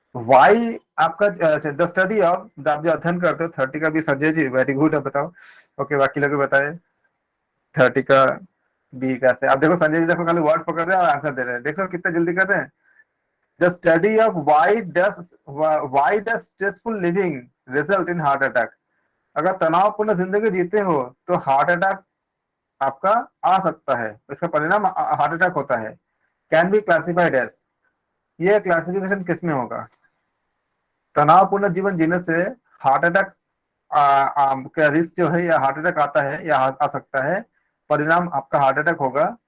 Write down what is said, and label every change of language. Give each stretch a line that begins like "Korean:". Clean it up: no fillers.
Hindi: Why आपका the study of, आप जो अध्ययन करते हो 30 का भी संजय जी वेरी गुड, अब बताओ। ओके, बाकी लोग बताए 30 का बी कैसे। अब देखो संजय जी देखो खाली वर्ड पकड़ रहे हैं और आंसर दे रहे हैं, देखो कितना जल्दी कर रहे हैं।
English: The study of why does stressful living result in heart attack?
Hindi: अगर तनावपूर्ण जिंदगी जीते हो तो हार्ट अटैक आपका आ सकता है, इसका परिणाम हार्ट अटैक होता है।
English: can be classified as,
Hindi: ये क्लासिफिकेशन किस में होगा? तनावपूर्ण जीवन जीने से हार्ट अटैक का रिस्क जो है या हार्ट अटैक आता है या आ सकता है, परिणाम आपका हार्ट अटैक होगा।